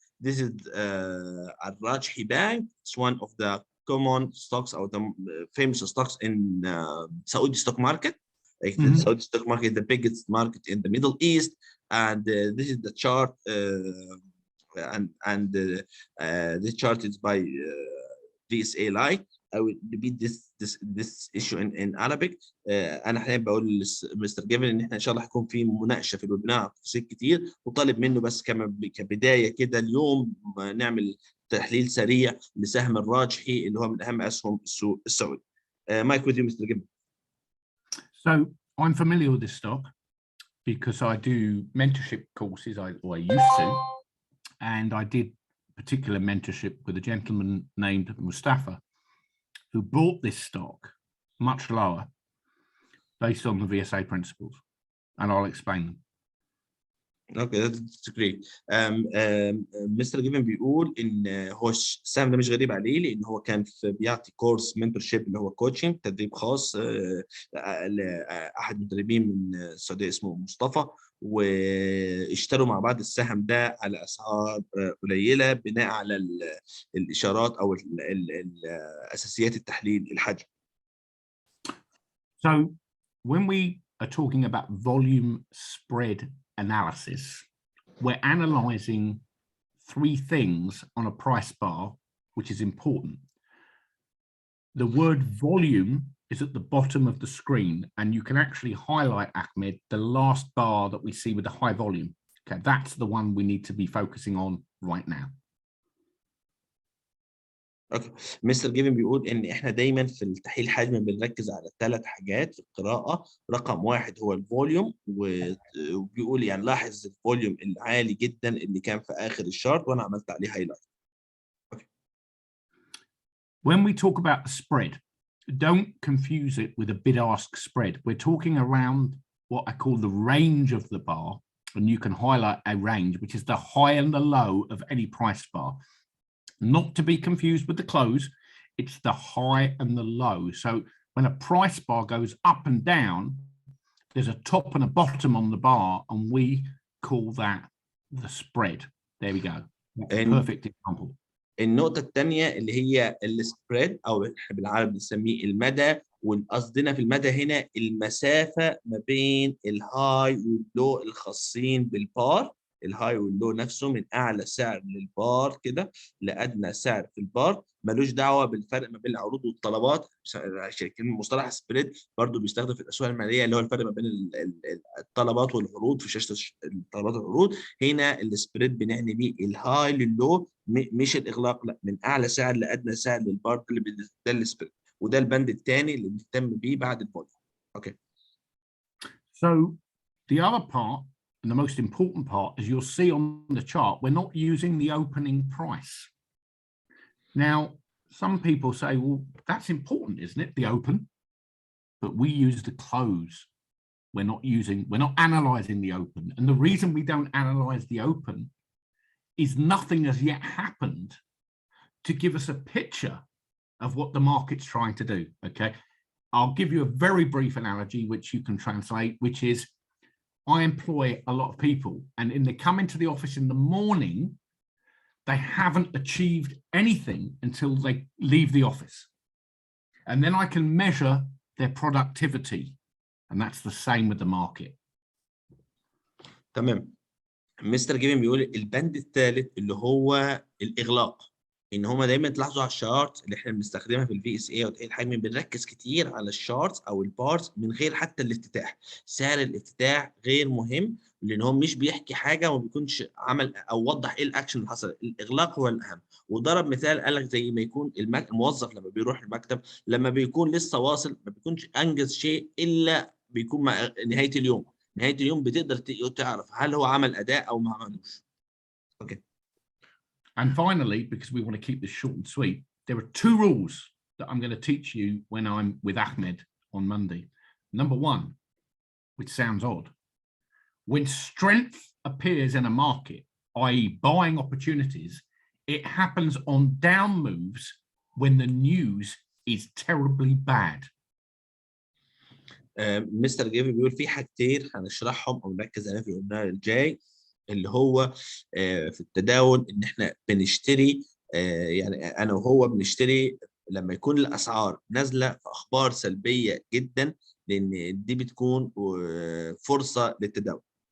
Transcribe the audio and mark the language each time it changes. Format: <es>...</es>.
<en>This is Al Rajhi Bank. It's one of the common stocks or the famous stocks in Saudi stock market. The Saudi stock market is the biggest market in the Middle East, and this is the chart, and this chart is by DSA Light. I will repeat this issue in Arabic.</en> <ar>انا حاليا بقول لمستر جيفن ان احنا ان شاء الله هيكون في مناقشه في الوبينار عن تفاصيل كتير، وطالب منه بس كبدايه كده اليوم نعمل تحليل سريع لسهم الراجحي اللي هو من اهم اسهم السوق السعودي.</ar> <en>Mike with you, Mr. Given. So I'm familiar with this stock because I do mentorship courses, or I used to, and I did particular mentorship with a gentleman named Mustafa, who bought this stock much lower based on the VSA principles, and I'll explain them. Okay, that's great.</en> <ar>مستر جيفن بيقول ان هو السهم ده مش غريب عليه، لان هو كان بيعطي كورس منتورشيب اللي هو كوتشنج، تدريب خاص لاحد المدربين من السعوديه اسمه مصطفى، واشتروا مع بعض السهم ده على اسعار قليله بناء على الاشارات او اساسيات التحليل الحجمي.</ar> <en>So when we are talking about volume spread analysis, we're analyzing three things on a price bar, which is important. The word volume is at the bottom of the screen, and you can actually highlight, Ahmed, the last bar that we see with the high volume. Okay, that's the one we need to be focusing on right now.</en> <ar>اوكي، مستر جيفن بيقول ان احنا دايما في التحليل الحجمي بنركز على 3 حاجات في القراءه. رقم 1 هو الفوليوم، وبيقول يعني لاحظ الفوليوم العالي جدا اللي كان في اخر الشارت وانا عملت عليه هايلايت. اوكي.</ar> <en>When we talk about the spread, don't confuse it with a bid-ask spread. We're talking around what I call the range of the bar, and you can highlight a range, which is the high and the low of any price bar. Not to be confused with the close, it's the high and the low. So when a price bar goes up and down, there's a top and a bottom on the bar, and we call that the spread. There we go. That's a perfect example.</en> <ar>النقطة الثانية اللي هي السبريد، أو بالعربي بنسميه المدى وقصدنا في المدى هنا المسافه ما بين الهاي واللو الخاصين بالبار، الهاي واللو نفسه من اعلى سعر للبار كده لادنى سعر في البار، ملوش دعوه بالفرق ما بين العروض والطلبات. مصطلح سبريد برضو بيستخدم في الاسواق الماليه، اللي هو الفرق ما بين الطلبات والعروض في شاشه الطلبات والعروض. هنا السبريد بنعني بيه الهاي لللو، مش الاغلاق، لا، من اعلى سعر لادنى سعر للبار، ده السبريد، وده البند الثاني اللي بنهتم بيه بعد الفوليوم. اوكي.</ar> <en>So the other part and the most important part, as you'll see on the chart, we're not using the opening price. Now, some people say, well, that's important, isn't it? The open, but we use the close. We're not analyzing the open. And the reason we don't analyze the open is nothing has yet happened to give us a picture of what the market's trying to do. Okay. I'll give you a very brief analogy, which you can translate, which is I employ a lot of people, and they come into the office in the morning, they haven't achieved anything until they leave the office. And then I can measure their productivity. And that's the same with the market.</en> <ar>تمام. مستر جيڤين بيقول البند الثالث اللي هو الاغلاق، ان هما دايما تلاحظوا على الشارت اللي احنا بنستخدمها في الفي اس اي او تحليل الحجمي، بنركز كتير على الشارت او البارز من غير حتى الافتتاح. سعر الافتتاح غير مهم، لان هو مش بيحكي حاجه وما بيكونش عمل او وضح ايه الاكشن اللي حصل. الاغلاق هو الاهم. وضرب مثال قال لك زي ما يكون الموظف لما بيروح المكتب، لما بيكون لسه واصل ما بيكونش انجز شيء الا بيكون مع نهايه اليوم. نهايه اليوم بتقدر تعرف هل هو عمل اداء او ما عملوش. اوكي.</ar> <en>And finally, because we want to keep this short and sweet, there are two rules that I'm going to teach you when I'm with Ahmed on Monday. Number one, which sounds odd, when strength appears in a market, i.e. buying opportunities, it happens on down moves when the news is terribly bad.</en> <ar>مستر جيڤين بيقول في حاجتين هنشرحهم او نركز عليها في الوبينار الجاي، اللي هو في التداول، ان احنا بنشتري، يعني انا وهو بنشتري لما يكون الاسعار نازله في اخبار سلبيه جدا، لان دي بتكون فرصه للتداول.</ar>